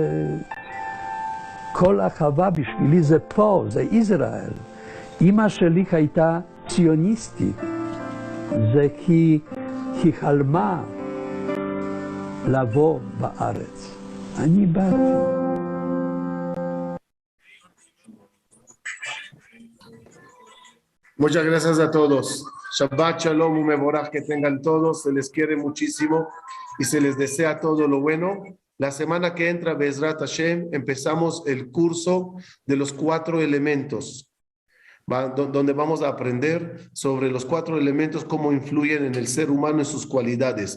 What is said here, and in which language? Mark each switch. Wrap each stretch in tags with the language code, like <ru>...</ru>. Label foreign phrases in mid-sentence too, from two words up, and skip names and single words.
<he>כל החווה בשבילי זה פה, זה ישראל. אמא שלי הייתה ציוניסטית. זה כי היא חלמה לבוא בארץ. אני באתי.</he> <es>Muchas gracias a todos.</es> <he>שבת שלום,</he> <es>un mevorach que tengan todos. Se les quiere muchísimo y se les desea todo lo bueno. La semana que entra,</es> <he>בעזרת השם,</he> <es>empezamos el curso de los 4 elementos, donde vamos a aprender sobre los 4 elementos, cómo influyen en el ser humano, en sus cualidades.</es>